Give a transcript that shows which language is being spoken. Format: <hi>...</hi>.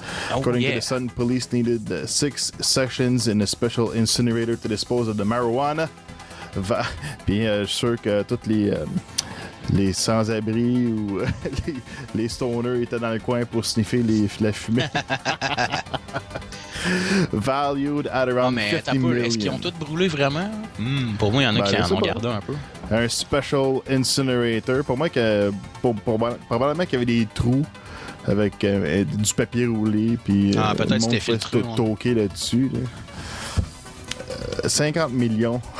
<en>According to the Sun, police needed 6 sessions in a special incinerator to dispose of the marijuana.</en> <fr>Puis je suis sûr que tous les sans-abri ou les stoners étaient dans le coin pour sniffer la fumée.</fr> <en>Valued at around 50 million.</en> <fr>Est-ce qu'ils ont tous brûlé vraiment? Pour moi, il y en a qui en ont gardé un peu.</fr> <en>Un special incinerator.</en> <fr>Pour moi, probablement qu'il y avait des trous avec du papier roulé. Puis peut-être c'était filtré. Toqué là-dessus. Là. 50 millions.</fr>